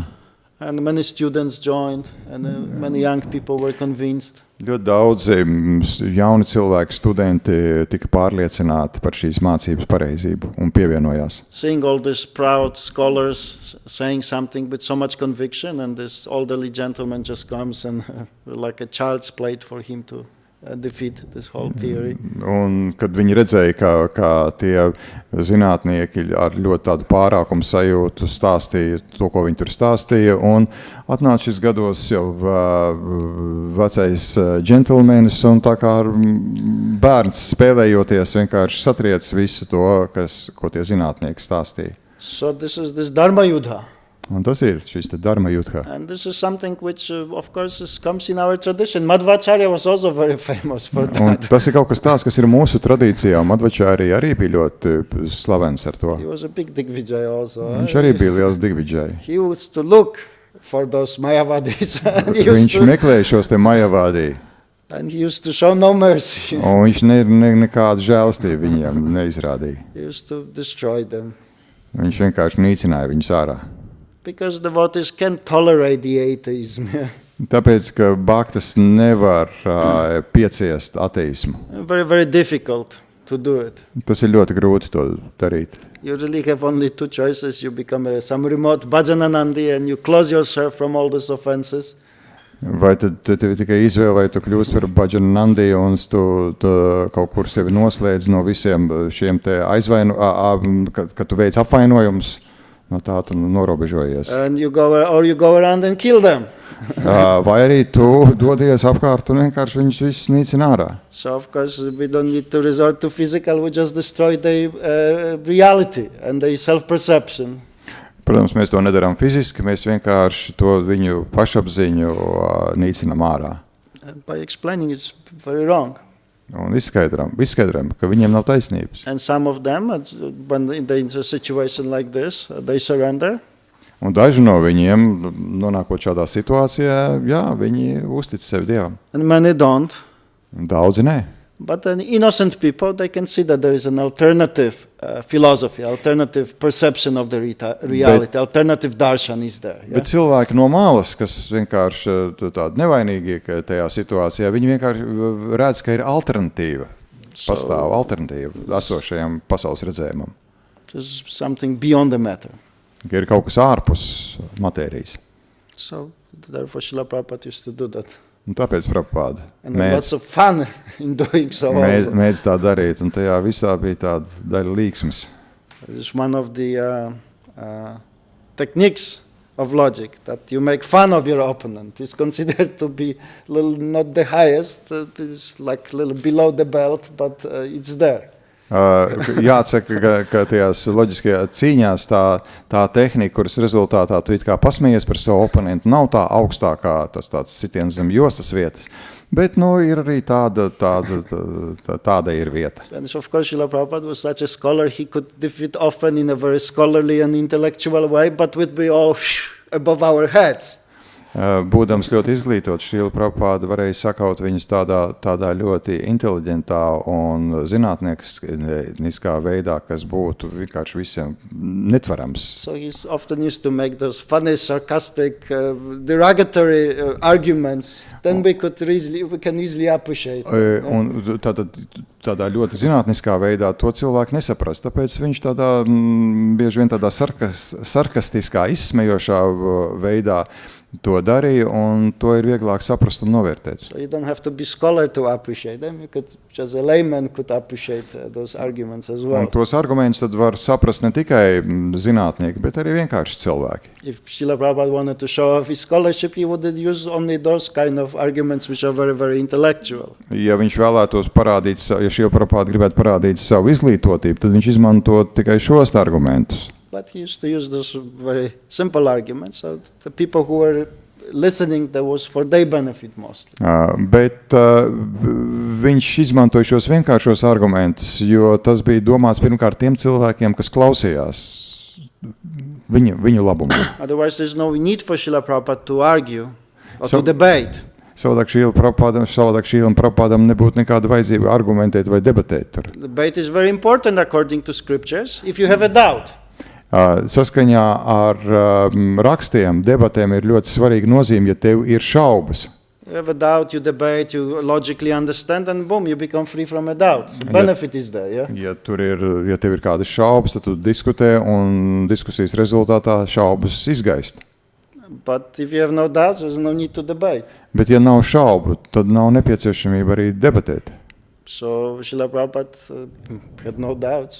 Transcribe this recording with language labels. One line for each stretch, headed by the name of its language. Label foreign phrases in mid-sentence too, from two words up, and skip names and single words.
English: And many students joined, and many young people were convinced.
Latvian: Ļoti daudzi jauni cilvēki, studenti tika pārliecināti par šīs mācības pareizību un pievienojās.
English: Seeing all these proud scholars saying something with so much conviction, and this elderly gentleman just comes and like a child's play for him to defeat this whole theory.
Latvian: Un kad viņi redzēja, kā tie zinātnieki ar ļoti tādu pārākumu sajūtu stāstīja to, ko viņi tur stāstīja, un atnāca šis gados jau vecais džentlmenis, un tā kā bērns spēlējoties vienkārši satriec visu to, ko tie zinātnieki stāstīja.
English: So this is this
Sanskrit: Dharma Yuddha.
Latvian: Un tas ir šis te
Sanskrit: Dharma Yuddha.
English: And this is something which, of course, comes in our tradition. Madhvacharya was also very famous for that.
Latvian: Un tas ir kaut kas tāds, kas ir mūsu tradīcijā. Madhvacharya arī bija ļoti slavens ar to.
English: He was a big Digvijay also.
Latvian: Viņš arī bija liels Digvijay.
English: He used to look for those Mayavadis.
Latvian: Viņš meklēja šos te Mayavadi.
English: And he used to show no mercy.
Latvian: Un viņš nekādu žēlastību viņiem neizrādīja.
English: He used to destroy them.
Latvian: Viņš vienkārši nīcināja viņus ārā.
English: Because devotees can't tolerate the atheism.
Latvian: Tāpēc, ka bhaktas nevar pieciest ateismu.
English: Very, very difficult to do it.
Latvian: Tas ir ļoti grūti to darīt.
English: You really have only two choices. You become some remote bhajananandi and you close yourself from all these offenses.
Latvian: Vai tad tikai izvēle, vai tu kļūst par bhajananandi un tu kaut kur sevi noslēdz no visiem šiem te kad tu veic apvainojumus, no tā tu norobežojies.
English: And you go around and kill them.
Latvian: Vai arī tu dodies apkārt un vienkārši viņus visus nīcina ārā.
English: So of course we don't need to resort to physical, we just destroy their reality and their self-perception.
Latvian: Protams, mēs to nedarām fiziski, mēs vienkārši to viņu pašapziņu nīcinam ārā.
English: By explaining it's very wrong.
Latvian: Un izskaidram, ka viņiem nav taisnības.
English: And some of them, when they're in a situation like this, they surrender.
Latvian: Un daži no viņiem, nonākot šādā situācijā, viņi uztic sevi Dievam.
English: And many don't.
Latvian: Daudzi nē.
English: But innocent people, they can see that there is an alternative philosophy, alternative perception of the reality, alternative darshan is there. Yeah?
Latvian: Bet cilvēki no malas, kas vienkārši tādi nevainīgi tajā situācijā, viņi vienkārši redz, ka ir alternatīva. Pastāv alternatīva esošajam pasaules redzējumam.
English: There's something beyond the matter.
Latvian: Ka ir kaut kas ārpus matērijas.
English: So, therefore, Srila Prabhupada used to do that.
Latvian: Un tāpēc Prabhupāda
English: And lots of fun in doing so also.
Latvian: mēdz tā darīt, un tajā visā bija tāda daļa līksmes.
English: It's one of the techniques of logic, that you make fun of your opponent. It's considered to be not the highest, it's like a little below the belt, but it's there.
Latvian: Jāsaka, ka tajās loģiskajā cīņās tā tehnika, kuras rezultātā tu it kā pasmējies par savu oponentu, nav tā augstākā, tas tāds sitiens zem jostas vietas, bet ir arī tāda ir vieta.
English: And so of course, Srila Prabhupada was such a scholar, he could defeat often in a very scholarly and intellectual way, but would be all above our heads.
Latvian: Būdams ļoti izglītots, Srila Prabhupāda varēja sakaut viņus tādā ļoti inteliģentā un zinātniskā veidā, kas būtu vienkārši visiem netverams.
English: So he's often used to make those funny, sarcastic, derogatory arguments. Then we can easily appreciate.
Latvian: Un tādā ļoti zinātniskā veidā to cilvēku nesaprast. Tāpēc viņš bieži vien tādā sarkastiskā, izsmejošā veidā to darīja, un to ir vieglāk saprast un novērtēt.
English: So you don't have to be scholar to appreciate them. You could, just a layman could appreciate those arguments as well.
Latvian: Un tos argumentus tad var saprast ne tikai zinātnieki, bet arī vienkārši cilvēki.
English: If Srila Prabhupada wanted to show off his scholarship, he would use only those kind of arguments which are very, very intellectual.
Latvian: Ja viņš vēlētos parādīt, ja Srila Prabhupada gribētu parādīt savu izglītotību, tad viņš izmanto tikai šos argumentus.
English: But he used to use those very simple arguments. So the people who were listening, that was for their benefit mostly.
Latvian: Bet viņš izmantoja šos vienkāršos argumentus, jo tas bija domāts pirmkārt tiem cilvēkiem, kas klausījās viņu labumu.
English: Otherwise, there's no need for Srila Prabhupada to argue or to debate.
Latvian: Savādāk Šrīlam Prabhupādam nebūtu nekāda vajadzība argumentēt vai debatēt tur.
English: Debate is very important according to scriptures. If you have a doubt,
Latvian: saskaņā ar rakstiem, debatēm ir ļoti svarīga nozīme, ja tev ir šaubas.
English: you have a doubt, you debate, you logically understand, and boom, you become free from a doubt. The benefit is there, yeah?
Latvian: Ja tev ir kādas šaubas, tad tu diskutē, un diskusijas rezultātā šaubas izgaist.
English: But if you have no doubts, there's no need to debate.
Latvian: Bet ja nav šaubu, tad nav nepieciešamība arī debatēt.
English: So Srila Prabhupada had no doubts.